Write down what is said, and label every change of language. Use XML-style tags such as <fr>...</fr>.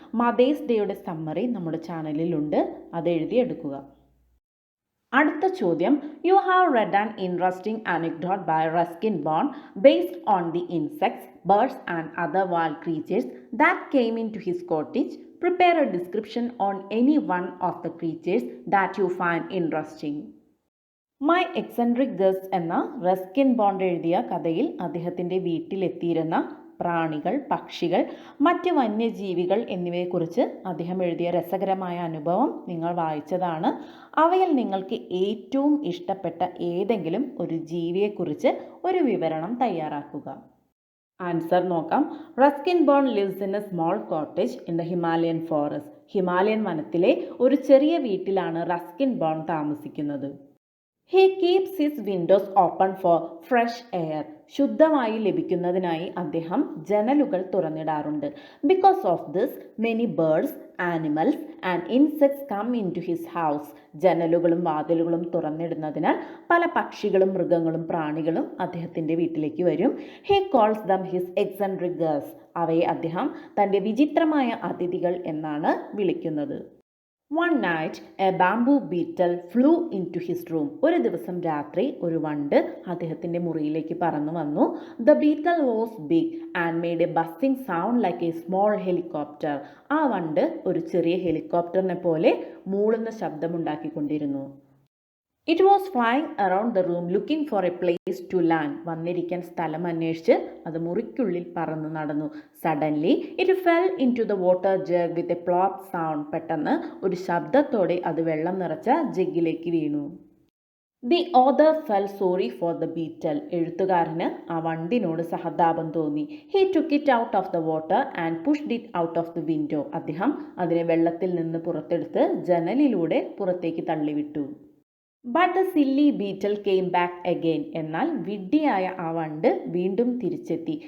<ml>Mothers ഡേയുടെ summary നമ്മുടെ ചാനലിലുണ്ട്, അത് എഴുതിയെടുക്കുക. അടുത്ത ചോദ്യം,</ml> <en>You have read an interesting anecdote by Ruskin Bond based on the insects, birds and other wild creatures that came into his cottage. Prepare a description on any one of the creatures that you find interesting.</en> <ml>My eccentric guest എന്ന Ruskin bond എഴുതിയ കഥയിൽ അദ്ദേഹത്തിൻ്റെ വീട്ടിലെത്തിയിരുന്ന പ്രാണികൾ, പക്ഷികൾ, മറ്റ് വന്യജീവികൾ എന്നിവയെക്കുറിച്ച് അദ്ദേഹം എഴുതിയ രസകരമായ അനുഭവം നിങ്ങൾ വായിച്ചതാണ്. അവയിൽ നിങ്ങൾക്ക് ഏറ്റവും ഇഷ്ടപ്പെട്ട ഏതെങ്കിലും ഒരു ജീവിയെക്കുറിച്ച് ഒരു വിവരണം തയ്യാറാക്കുക. ആൻസർ നോക്കാം.</ml> <en>Ruskin Bond lives in a small cottage in the Himalayan forest.</en> <ml>Himalayan വനത്തിലെ ഒരു ചെറിയ വീട്ടിലാണ് റസ്കിൻ ബോൺ താമസിക്കുന്നത്.</ml> <en>He keeps his windows open for fresh air.</en> <ml>ശുദ്ധമായി ലഭിക്കുന്നതിനായി അദ്ദേഹം ജനലുകൾ തുറന്നിടാറുണ്ട്.</ml> <en>Because of this many birds, animals and insects come in to his house.</en> <ml>ജനലുകളും വാതിലുകളും തുറന്നിടുന്നതിനാൽ പല പക്ഷികളും മൃഗങ്ങളും പ്രാണികളും അദ്ദേഹത്തിൻ്റെ വീട്ടിലേക്ക് വരും.</ml> <en>He calls them his eccentric girls.</en> <ml>അവയെ അദ്ദേഹം തൻ്റെ വിചിത്രമായ അതിഥികൾ എന്നാണ് വിളിക്കുന്നത്.</ml> <en>One night, a bamboo beetle flew into his room.</en> <ml>ഒരു ദിവസം രാത്രി ഒരു വണ്ട് അദ്ദേഹത്തിൻ്റെ മുറിയിലേക്ക് പറന്നു വന്നു.</ml> <en>The beetle was big and made a buzzing sound like a small helicopter.</en> <ml>ആ വണ്ട് ഒരു ചെറിയ ഹെലികോപ്റ്ററിനെ പോലെ മൂളുന്ന ശബ്ദമുണ്ടാക്കിക്കൊണ്ടിരുന്നു.</ml> <en>It was flying around the room looking for a place to land.</en> <ml>വന്നിരിക്കാൻ സ്ഥലം അന്വേഷിച്ച് അത് മുറിക്കുള്ളിൽ പറന്നു നടന്നു.</ml> <en>Suddenly, it fell into the water jug with a plop sound.</en> <ml>പെട്ടെന്ന് ഒരു ശബ്ദത്തോടെ അത് വെള്ളം നിറച്ച ജഗ്ഗിലേക്ക് വീണു.</ml> <en>The author fell sorry for the beetle.</en> <ml>എഴുത്തുകാരന് ആ വണ്ടിനോട് സഹതാപം തോന്നി.</ml> <en>He took it out of the water and pushed it out of the window.</en> <ml>അദ്ദേഹം അതിനെ വെള്ളത്തിൽ നിന്ന് പുറത്തെടുത്ത് ജനലിലൂടെ പുറത്തേക്ക് തള്ളിവിട്ടു.</ml> <en>But the silly beetle came back again.</en> <ml>എന്നാൽ വിഡ്ഢിയായ ആ വണ്ട് വീണ്ടും തിരിച്ചെത്തി.</ml>